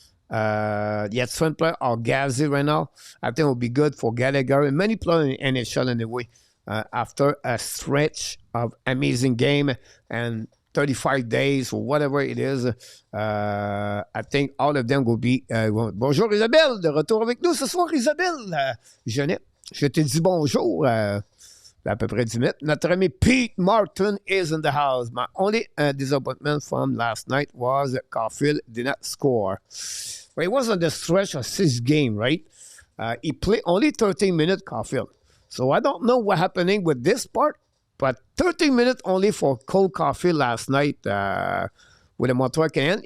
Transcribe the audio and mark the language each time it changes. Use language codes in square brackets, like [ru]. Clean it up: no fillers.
[en] Yet some players are gassy right now. I think it will be good for Gallagher and many players in NHL in a way. After a stretch of amazing game and 35 days or whatever it is, I think all of them will be... [fr] bonjour Isabelle, de retour avec nous ce soir Isabelle. Jeannette, je te dis bonjour. À peu près 10 minutes. Notre ami [en] Pete Martin is in the house. My only disappointment from last night was Caulfield did not score. Well, it was on the stretch of 6 games, right? He played only 13 minutes, Caulfield. So I don't know what's happening with this part, but 13 minutes only for Cole Caulfield last night with the Montreal Canadiens.